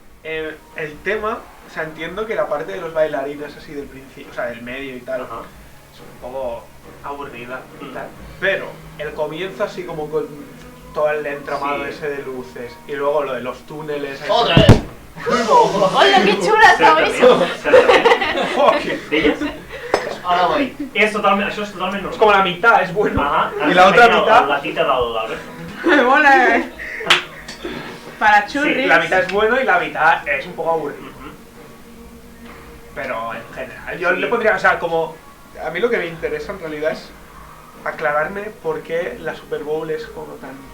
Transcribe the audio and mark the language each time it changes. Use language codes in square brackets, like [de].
[es] El tema, o sea, entiendo que la parte de los bailarines así del principio, o sea, del medio y tal, Ajá. es un poco aburrida y tal, pero el comienzo así como con todo el entramado Sí. ese de luces y luego lo de los túneles... ahí- ¡Otra vez! [ca] Hola, que xula estava això! Certament. [en] Fuck. [ca] Deies? [es] Ahora voy. [ca] Això és totalment normal. [es] Es como la mitad, es bueno. Ajá. Y la otra La mitad... tita del Albert. ¡Me mola! Para Sí, churris. la mitad es bueno y la mitad es un poco aburrido. Pero en general, yo Sí. le pondría, o sea, como... A mí lo que me interesa en realidad es aclararme por qué la Super Bowl es como tan...